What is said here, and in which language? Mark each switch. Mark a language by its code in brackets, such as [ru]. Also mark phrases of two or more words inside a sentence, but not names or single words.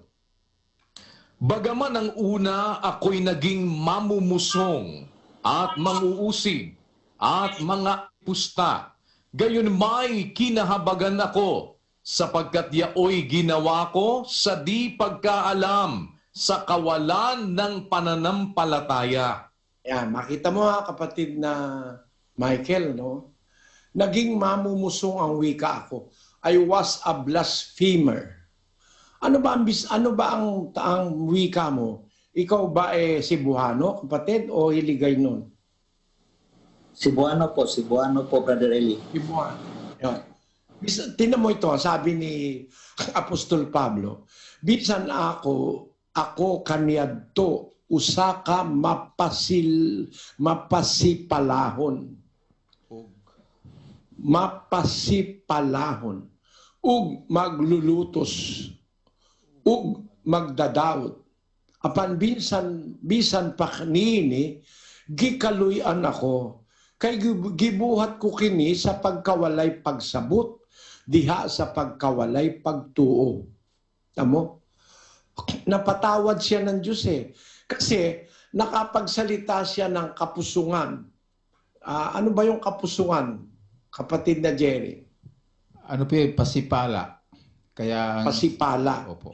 [tl] Bagaman ang una ako'y naging mamumusong at manguusig at mga pusta, gayon may kinahabagan ako sapagkat yaoy ginawa ko sa di pagkaalam sa kawalan ng pananampalataya. Yan, makita mo kapatid na Michael, no? Naging mamumusong ang wika ako. [en] I was a blasphemer. [tl] Ano ba ang wika mo? Ikaw ba Cebuano, kapatid, o Hiligay nun? Cebuano po, Brother Eli. Cebuano. Yan. Tingnan mo ito, sabi ni Apostol Pablo, [ceb] bisan ako kaniadto, usaka mapasipalahon. Mapasipalahon. Ug maglulutos. Ug magdadaot. Apan bisan pa kanini, gikaluyan ako. Kay gibuhat ko kini sa pagkawalay pagsabot, diha sa pagkawalay pagtuo. [tl] Tamo? Napatawad siya ng Diyos eh. Kasi nakapagsalita siya ng kapusungan. Ano ba yung kapusungan, kapatid na Jerry? Ano po yung pasipala? Kaya pasipala. Opo.